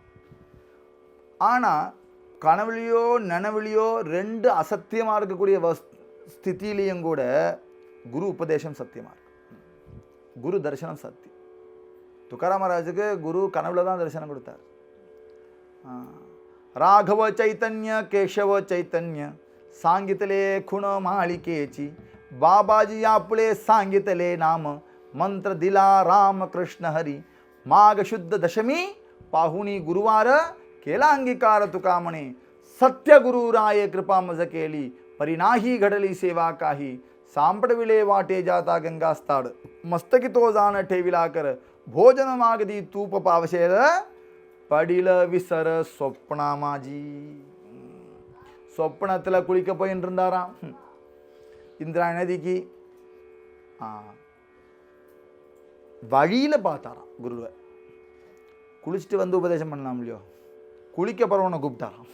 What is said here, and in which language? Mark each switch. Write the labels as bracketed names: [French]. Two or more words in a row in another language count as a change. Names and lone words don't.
[Tamil] ஆனால் கனவுலையோ நனவுலையோ ரெண்டு அசத்தியமாக இருக்கக்கூடிய ஸ்திதியிலையும் கூட குரு உபதேசம் சத்தியமாக இருக்கும். குரு தரிசனம் சத்தியம். துக்காராம் மகாராஜுக்கு குரு கனவுல தான் தரிசனம் கொடுத்தார். [Marathi] राघव चैतन्य கேशव चैतन्य सांगितले खुण मालिकेची, बाबाजी आपले सांगितले नाम, मंत्र दिला राम कृष्ण हरी, माघ शुद्ध दशमी पाहुणी गुरुवार, केला अंगीकार तुका म्हणे, सत्य गुरुराये कृपा मज केली, परिनाही घडली सेवा काही, सांपडविले वाटे जाता गंगास्ताड, मस्तकी तो जाण ठेविला कर, भोजन मागदी तूप पावशेर, पडिला विसर स्वप्ना माजी. [Tamil] சொப்பனத்தில் குளிக்க போயின்னு இருந்தாராம் இந்திரா நதிக்கு. வழியில் பார்த்தாராம் குருவை. குளிச்சுட்டு வந்து உபதேசம் பண்ணலாம் இல்லையோ, குளிக்க போகிறவனை கூப்பிட்டாராம்.